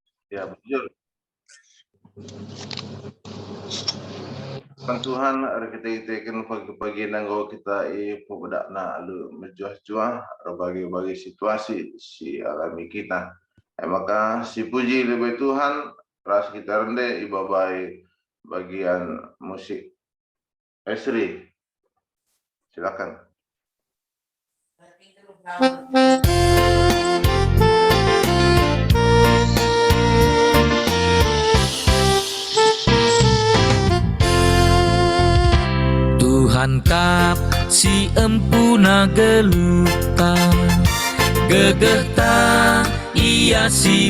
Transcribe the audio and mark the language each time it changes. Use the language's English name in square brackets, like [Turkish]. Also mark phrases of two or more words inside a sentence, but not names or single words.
[Indonesian] Ya, betul. [Batak Karo] Tuhan kita ikan pagi-pagi nanggo kita pebedak na lu menjuah-juah berbagai situasi si alami kita. Maka si puji lebih Tuhan ras kita rendah ibabai bagian musik. Esri, silakan. Tuhan kap si empuna geluta gegeta ia si